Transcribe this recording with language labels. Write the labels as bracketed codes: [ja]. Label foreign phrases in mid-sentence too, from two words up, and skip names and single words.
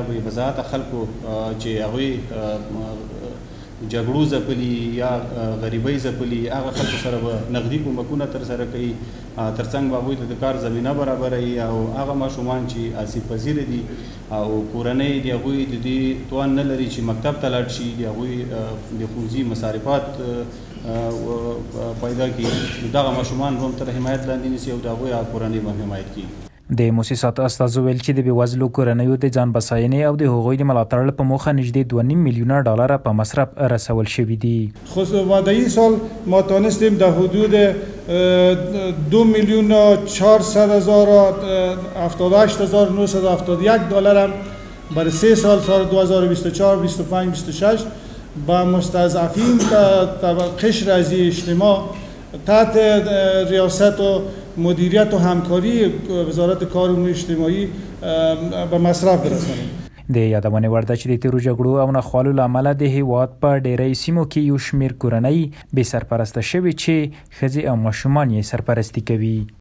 [ps] بې وضاحته خلکو چې هغوی جګړو ځپلي یا غریبۍ ځپلي، هغه خلکو سره به نغدي کومکونه ترسره کوي، ترڅنګ به هغوی ته د کار زمینه برابروي، او هغه ماشومان چې آسیب پذیره دي او کورنۍ د هغوی د دې توان نه لري چې مکتب ته لاړ شي، د هغوی د ښوونځي مصارفات پیدا کړي، دغه ماشومان هم تر حمایت لاندې نیسي او د هغوی کورنۍ به حمایت کړي. د مؤسساتو استازو ویل چې د بېوزلو کورنیو د ځان بساینې او د هغوی د ملاتړ په موخه نږدې 2.5 میلیونه ډالر په مصرف رسول شوي دي. [fa] خصوصی سال ما تانستیم در حدود 2 میلیون 400,078,971 دلار هم برای 3 سال 2024 25 26 با مستضعفین قشر از اجتماع تحت ریاست و مدیریت و همکاری وزارت کار و اجتماعی به مصرف برسانیم. [ps] د یادونې وړ ده چې د تیرو جګړو او ناخوالو له امله د هیواد په ډیری سیمو کې یو شمېر کورنۍ بې سرپرسته شوي چې ښځې او ماشومان یې سرپرستي کوي.